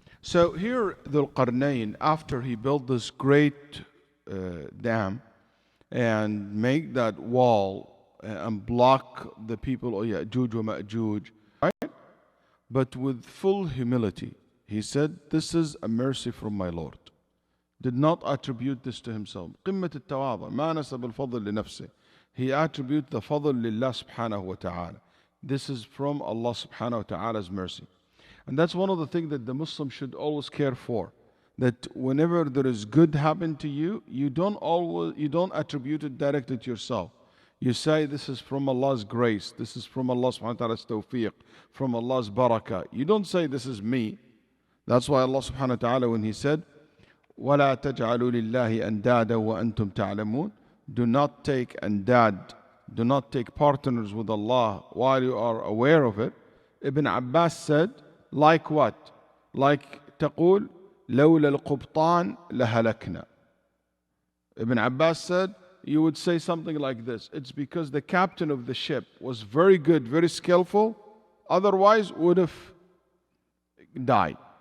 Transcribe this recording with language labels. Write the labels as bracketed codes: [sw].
[en] So here Dhul Qarnayn, after he built this great dam and make that wall and block the people of Ya'juj wa Ma'juj, right? But with full humility, he said, this is a mercy from my Lord. Did not attribute this to himself. [ar] قمة التواضع ما نسب الفضل لنفسه. [en] He attributed the fadl lillah subhanahu wa ta'ala. This is from Allah subhanahu wa ta'ala's mercy. And that's one of the things that the Muslim should always care for. That whenever there is good happen to you, you don't attribute it directly to yourself. You say this is from Allah's grace, this is from Allah subhanahu wa ta'ala's tawfiq, from Allah's barakah. You don't say this is me. That's why Allah subhanahu wa ta'ala, when He said, [ar] وَلَا تَجْعَلُوا لِلَّهِ أَنْدَادًا وَأَنْتُمْ تَعْلَمُونَ, [en] do not take andad, do not take partners with Allah while you are aware of it. Ibn Abbas said, like what? Like [ar] تقول لولا القبطان لهلكنا. [en] Ibn Abbas said, you would say something like this: it's because the captain of the ship was very good, very skillful, otherwise would have died.